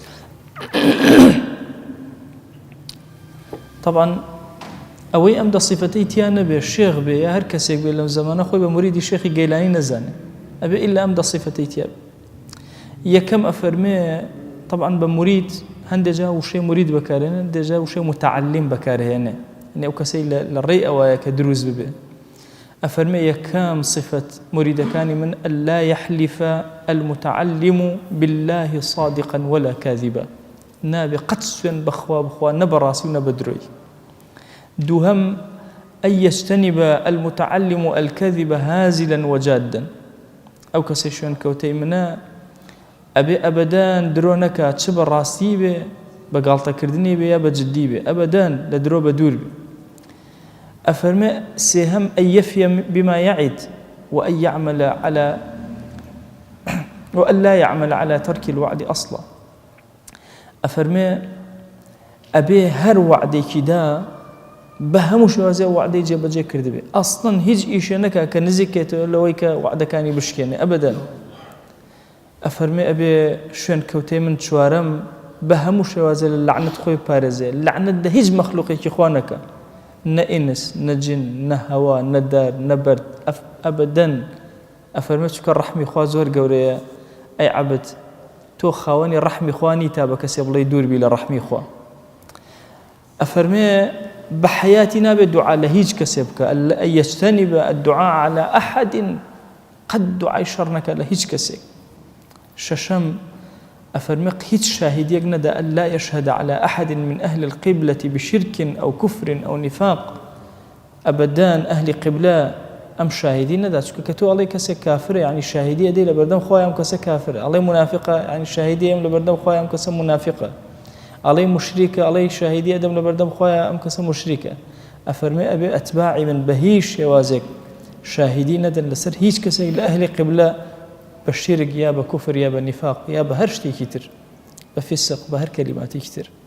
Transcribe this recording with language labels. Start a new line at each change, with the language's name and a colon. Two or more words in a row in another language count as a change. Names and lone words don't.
Central Kurdish: طبعاً ئەوەی ئەم 10 صفەتەی تیا نەبێ شێخ بێ یا هەر کەسێک بێ لەم زەمانە خۆی بە مریدی شێخی گەیلانی نەزانێ، ئەبێ ئیلا ئەم 10 صفەتەی تیا بێ. یەکەم ئەفەرمێ طبعاً بە مرید هەندێجا وشەی مرید بەکارهێنێ، هەندێجا وشەی متعلم بەکارهێنێ، یعنی ئەو کەسەی لە ڕێی ئەوەیە کە دروست ببێ. ئەفەرمێ یەکەم صفەت مریدەکانی من
Arabic: ئەلا یحلفە المتعلم بالله صادقا ولا كاذبا،
Central Kurdish: نابێ قەت سوێن بەخوا بخوا نە بەڕاستی و نە بەدرۆی. دووهەم
Arabic: ئەن یجتەنب المتعلم الكذب هازلا وجادا،
Central Kurdish: ئەو کەسەی شوێن کەوتەی منە ئەبێ ئەبەدان درۆ نەکات، چ بە ڕاستی بێ بە گاڵتەکردنی بێ یا بە جددی بێ، ئەبەدان لە درۆ بە دوور بێ. ئەفەرمێ سێهەم
Arabic: ئەن یەفیە بما يعد وأن لا يعمل على ترك الوعد أصلا.
Central Kurdish: ئەفەرمێ ئەبێ هەر وعدێکی دا بە هەموو شێوازێ وعدەی جێبەجێ کردبێ، ئەسڵەن هیچ ئیشە نەکا کە نزیکێتەوە لەوەی کە وعدەکانی بشکێنێ، ئەبەدەن. ئەفەرمێ ئەبێ شوێن کەوتەی من چوارەم بە هەموو شێوازێ لە لعنت خۆی پارێزێ، لعنت دە هیچ مەخلوقێکی خوا نەکە، نە ئینس نە جن نە هەوا نە دار نە بەرد، ئەبەدەن. ئەفەرمێ چونکە ڕەحمی خوا زۆر گەورەیە، ئەی عەبد تۆ خاوەنی ڕەحمی خوانی تا بە کەسێ بڵێ دووربی لە ڕەحمی خوا. ئەفەرمێ بە حەیاتی نابێت دوعا لە هیچ کەسێ بکە،
Arabic: ئەن یجتەنب الدعاء على أحد،
Central Kurdish: قەت دوعای شەڕ نەکە لە هیچ کەسێک. شەشەم ئەفەرمێ هیچ شاهدیەک نەدا
Arabic: ئەن لا يشهد على أحد من أهل القبلة بشرك أو كفر أو نفاق،
Central Kurdish: ئەبەدان ئەهلی قبلە ئەم شاهدی نەدا، چونکە کە تۆ ئەڵێ کەسێک کافرە یعنی شاهدیە دەی لە بەردەم خۆی ئەم کەسە کافرە، ئەڵێ منافقە یعنی شاهدی ئەم لە بەردەم خۆی ئەم کەسە منافقە، ئەڵێ مشریکە ئەڵێ شاهدی ئەدەم لە بەردەم خۆی ئەم کەسە مشریکە. ئەفەرمێ ئەبێ ئەتباعی من بە هیچ شێوازێک شاهدی نەدەن لەسەر هیچ کەسێک لە ئەهلی قبلە بە شرک یا بە کوفر یا بە نیفاق یا بە هەر شتێکی تر، بە فسق بە هەر کەلیماتێکی تر.